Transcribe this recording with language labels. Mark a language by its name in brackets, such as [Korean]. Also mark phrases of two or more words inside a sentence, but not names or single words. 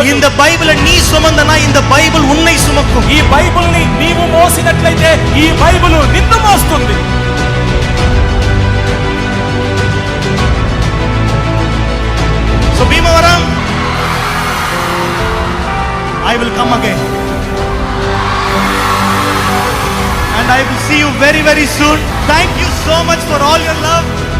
[Tamil] இந்த பைபிளை நீ சுமந்தனா இந்த பைபிள் உன்னை சுமக்கும். [Telugu] ఈ బైబిల్ని నీవు మోసినట్లయితే ఈ బైబిల్ నిన్ను మోస్తుంది. [English] So భీమవరం, I will come again and I will see you very very soon. Thank you so much for all your love.